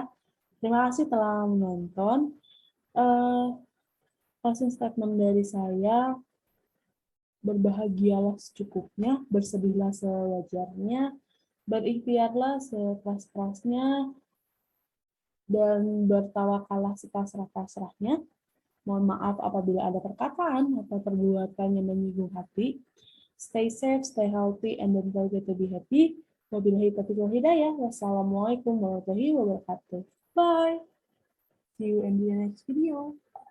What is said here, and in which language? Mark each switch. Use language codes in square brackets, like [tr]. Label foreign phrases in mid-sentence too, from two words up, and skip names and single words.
[id] Terima kasih telah menonton. [en] Closing statement [id] dari saya, berbahagialah secukupnya, bersedihlah sewajarnya, berikhtiarlah sekeras-kerasnya, dan bertawakallah sepasrah-pasrahnya. Mohon maaf apabila ada perkataan atau perbuatan yang menyinggung hati. [en] Stay safe, stay healthy, and don't forget to be happy. [ar] وبالله التوفيق والهداية. والسلام عليكم ورحمة الله وبركاته. [en] Bye. See you in the next video.